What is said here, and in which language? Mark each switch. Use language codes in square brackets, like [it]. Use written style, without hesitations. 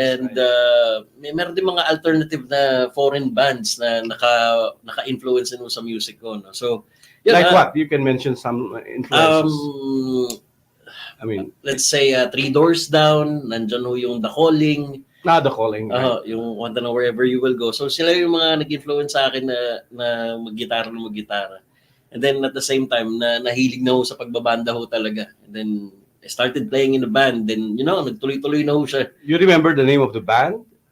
[tl] And meron din mga alternative na foreign bands na naka-influence sa music ko. No? So, [en] yeah, like what? You can mention some influences. I mean, let's say [tl] Three Doors Down, nandyan ho yung The Calling. [en] The Calling. Right. [tl] Yung Want to Know Wherever You Will Go. So sila yung mga nag-influence sa akin na mag-gitara. [en] And then at the same time, [tl] nahilig na ho sa pagbabanda ho talaga. [en] And then I started playing in a band. [tl] Then, nagtuloy-tuloy na ho siya. [en] You remember the name of the band?